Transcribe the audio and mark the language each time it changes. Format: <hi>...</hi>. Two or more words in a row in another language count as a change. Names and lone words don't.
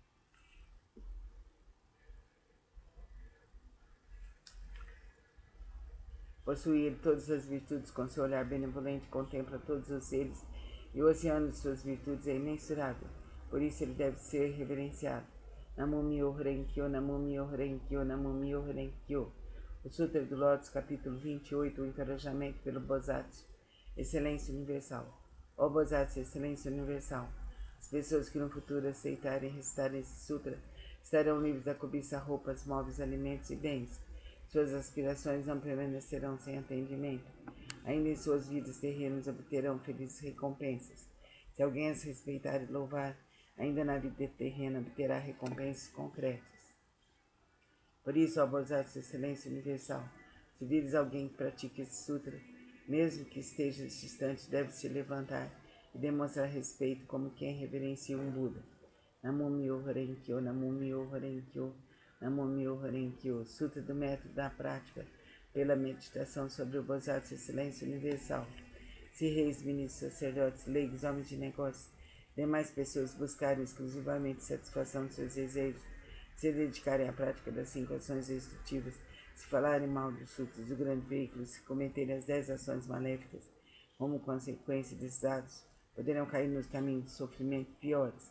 <pt>Possui ele todas as virtudes, com seu olhar benevolente contempla todos os seres, e o oceano de suas virtudes é imensurável. Por isso ele deve ser reverenciado.</pt> <ja>南無妙法蓮華経、南無妙法蓮華経、南無妙法蓮華経.</ja> <pt>O Sutra do Lótus, capítulo 28, o encorajamento pelo Bosatsu, excelência universal. Ó Bosatsu, excelência universal, as pessoas que no futuro aceitarem e recitarem esse sutra estarão livres da cobiça, roupas, móveis, alimentos e bens. Suas aspirações não permanecerão sem atendimento. Ainda em suas vidas terrenas obterão felizes recompensas. Se alguém as respeitar e louvar, ainda na vida terrena obterá recompensas concretas. Por isso, ó Bosatsu, excelência universal, se vires alguém que pratique esse sutra, mesmo que esteja distante, deve se levantar e demonstrar respeito como quem reverencia um Buda.</pt> <ja>南無妙法蓮華経、南無妙法蓮華経、南無妙法蓮華経.</ja> <pt>Sutra do método da prática pela meditação sobre o Bosatsu, excelência universal. Se reis, ministros, sacerdotes, leigos, homens de negócios, demais pessoas buscarem exclusivamente satisfação de seus desejos, se dedicarem à prática das 5 ações destrutivas, se falarem mal dos sutras do grande veículo, se cometerem as 10 ações maléficas, como consequência desses atos, poderão cair nos caminhos de sofrimento piores.</pt>